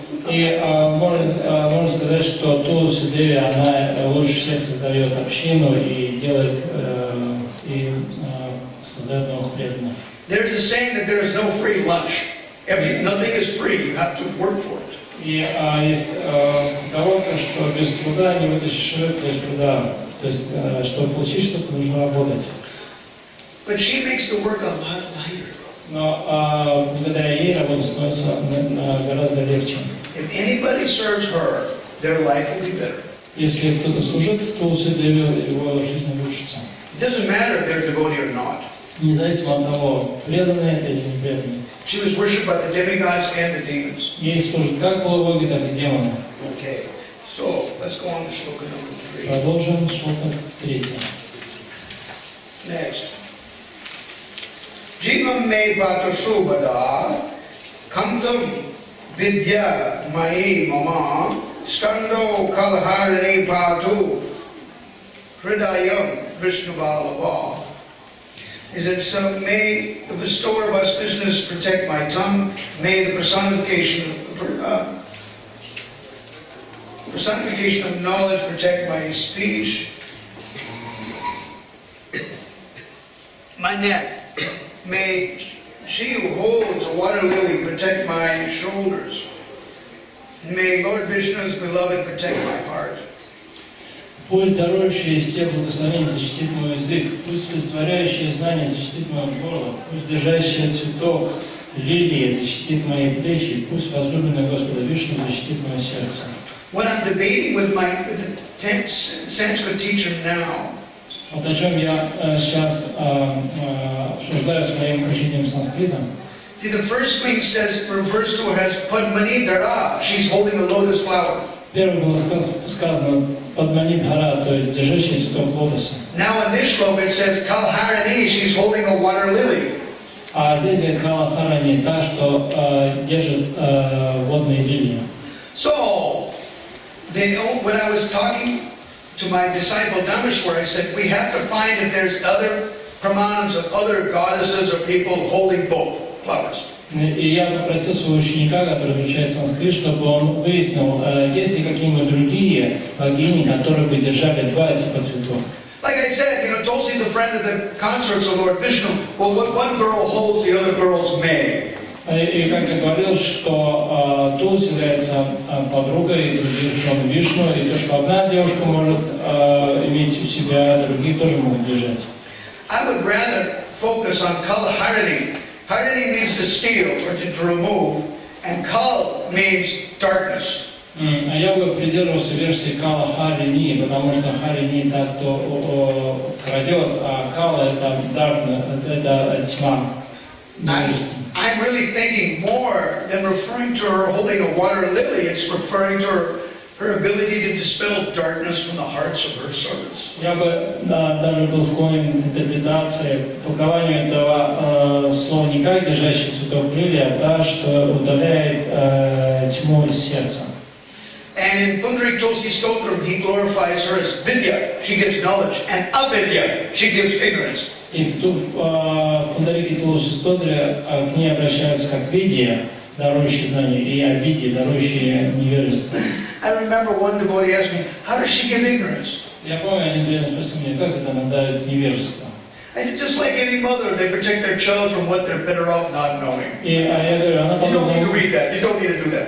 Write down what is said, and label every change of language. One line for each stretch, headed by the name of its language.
Russian: И можно сказать, что Тулси Деви, она лучше всех создает общину и делает, и создает новых преданных.
English: There's a saying that there is no free lunch. Nothing is free. You have to work for it.
Russian: И есть поговорка, что без труда не вытащишь рыбку из пруда. То есть, чтобы получить что-то, нужно работать.
English: But she makes the work a lot lighter.
Russian: Но благодаря ей работа становится гораздо легче.
English: If anybody serves her, their life will be better.
Russian: Если кто-то служит Тулси Деви, его жизнь улучшится.
English: It doesn't matter if they're a devotee or not.
Russian: Независимо от того, преданный это или не преданный.
English: She was worshipped by the demigods and the demons.
Russian: Ей служат как полубоги, так и демоны.
English: Okay, so let's go on to shloka number 3.
Russian: Продолжим шлока 3.
Sanskrit: Next. Jivam me bhato subhada kantam vidya mai mama skando kalharani patu hridayam Vishnuvalava.
English: Is it so? May the bestower of auspiciousness protect my tongue. May the personification of knowledge protect my speech. My neck. May she who holds a water lily protect my shoulders. May Lord Vishnu's beloved protect my heart.
Russian: Пусть дарующий все благословения защитит мой язык, пусть растворяющее знание защитит мое горло, пусть держащий цветок лилии защитит мои плечи, пусть возлюбленный Господа Вишну защитит мое сердце.
English: When I'm debating with the Sanskrit teacher now,
Russian: Вот о чем я сейчас обсуждаю с моим учителем санскритом.
English: see, the first thing refers to her as Padmani Dara. She's holding a lotus flower.
Russian: Первое было сказано «подманит гора», то есть держащий цветок лотоса.
English: Now in this shloka it says Kalharani, she's holding a water lily.
Russian: А здесь говорит Калахарани, та, что держит водные лилии.
English: So, when I was talking to my disciple Dameshwar, I said we have to find if there's other pramanams of other goddesses or people holding both flowers.
Russian: И я попросил своего ученика, который изучает санскрит, чтобы он выяснил, есть ли какие-нибудь другие богини, которые бы держали два типа цветов.
English: Like I said, Tulsi is a friend of the consorts of Lord Vishnu. Well, what one girl holds, the other girls may.
Russian: И как я говорил, что Тулси является подругой других жен Вишну, и то, что одна девушка может иметь у себя, другие тоже могут держать.
English: I would rather focus on Kalharani. Harani means to steal or to remove, and Kal means darkness.
Russian: А я бы придерживался версии Кала Харини, потому что Харини так, кто крадет, а Кала это тьма.
English: I'm really thinking more than referring to her holding a water lily. It's referring to her ability to dispel darkness from the hearts of her servants.
Russian: Я бы даже был склонен к интерпретации, толкованию этого слова не как держащий цветок лилии, а та, что удаляет тьму из сердца.
English: And in Pundarik Tulsi Stotram, he glorifies her as Vidya, she gives knowledge, and Avidya, she gives ignorance.
Russian: И в Пундарике Тулси Стотре к ней обращаются как Видия, дарующие знания, и Авидия, дарующие невежество.
English: I remember one devotee asked me, how does she give ignorance?
Russian: Я помню, один преданный спросил меня, как это она дает невежество?
English: I said, just like any mother, they protect their child from what they're better off not knowing.
Russian: Я говорю, она
English: You don't need to
Russian: подобна,
English: read that. You don't need to do that.